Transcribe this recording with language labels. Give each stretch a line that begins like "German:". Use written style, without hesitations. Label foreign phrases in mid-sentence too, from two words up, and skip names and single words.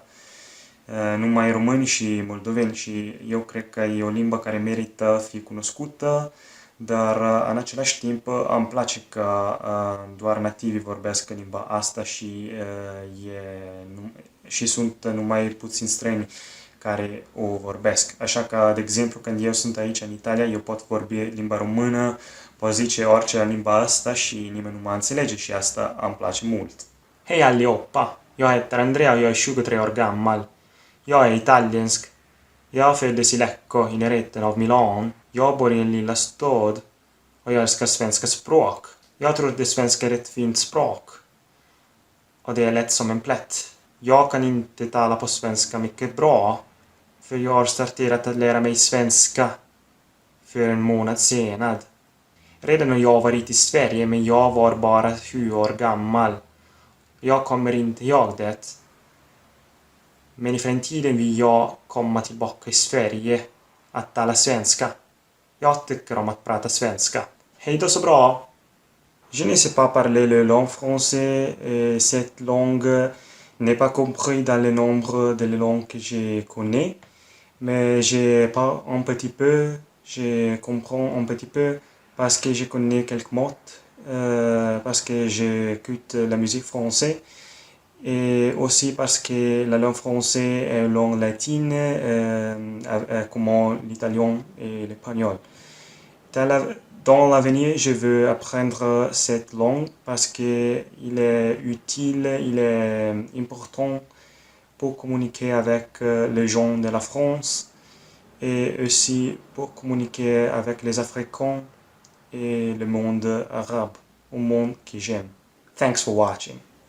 Romanian: Numai români și moldoveni și eu cred că e o limbă care merită fi cunoscută, dar în același timp îmi place că doar nativii vorbesc limba asta și sunt numai puțini străini care o vorbesc. Așa că, de exemplu, când eu sunt aici în Italia, eu pot vorbi limba română, pot zice orice în limba asta și nimeni nu mă înțelege și asta îmi place mult.
Swedish: Hei allihopa, jag heter Andrea och jag är 23 år gammal. Jag är italiensk. Jag föddes i Lecco i närheten av Milano. Jag bor i en lilla stad och jag älskar svenska språk. Jag tror att svenska är ett fint språk. Och det är lätt som en plätt. Jag kan inte tala på svenska mycket bra. För jag har startat att lära mig svenska för en månad sedan. Redan när jag var i Sverige men jag var bara 7 år gammal. Jag kommer inte ihåg det. Men i framtiden vill jag komma tillbaka i Sverige att tala svenska. Jag tycker om att prata svenska. Hej då så bra!
French: Je ne sais pas parler le langue français et cette langue n'est pas comprise dans le nombre de langues que je connais. Mais je parle un petit peu, je comprends un petit peu parce que je connais quelques mots, parce que j'écoute la musique française et aussi parce que la langue française est une langue latine comme l'italien et l'espagnol. Dans l'avenir, je veux apprendre cette langue parce qu'il est utile, il est important pour communiquer avec les gens de la France et aussi pour communiquer avec les Africains et le monde arabe, un monde que j'aime.
English: Thanks for watching.